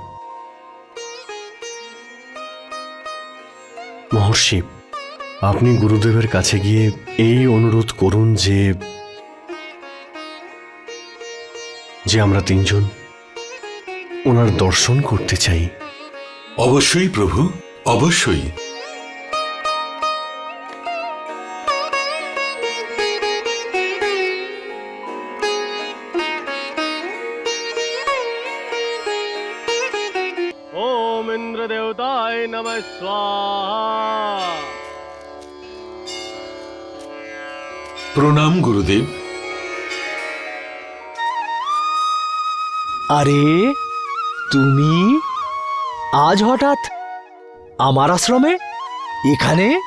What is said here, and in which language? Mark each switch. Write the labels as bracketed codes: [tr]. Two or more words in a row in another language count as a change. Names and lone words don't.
[bn] মহর্ষি, আপনি গুরুদেবের কাছে গিয়ে এই অনুরোধ করুন যে আমরা তিনজন ওনার দর্শন করতে চাই। অবশ্যই প্রভু, অবশ্যই। [sa] ओम इंद्र देवताय नमः स्वाहा। [bn] প্রণাম গুরুদেব। আরে তুমি আজ হঠাৎ আমার আশ্রমে এখানে?